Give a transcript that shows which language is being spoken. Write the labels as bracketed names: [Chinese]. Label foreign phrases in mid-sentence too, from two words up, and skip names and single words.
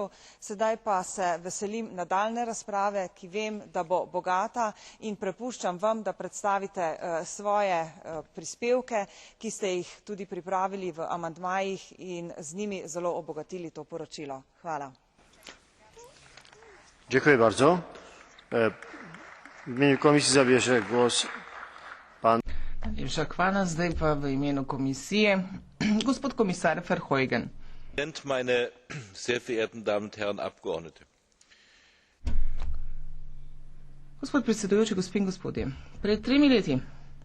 [Slovenian] Sedaj pa se veselim nadaljnje razprave, ki vem, da bo bogata, in prepuščam vam, da predstavite svoje prispevke, ki ste jih tudi pripravili v amandmajih in z njimi zelo obogatili to poročilo. Hvala. [Polish] Dziękuję bardzo. W imieniu komisji zabierze głos pan. [Slovenian] Najlepša hvala, zdaj pa v imenu komisije gospod komisar Verheugen. [German] Meine sehr verehrten Damen und Herren Abgeordnete. [Slovenian] Gospod predsedujoči, gospe in gospodje, pred 3 leti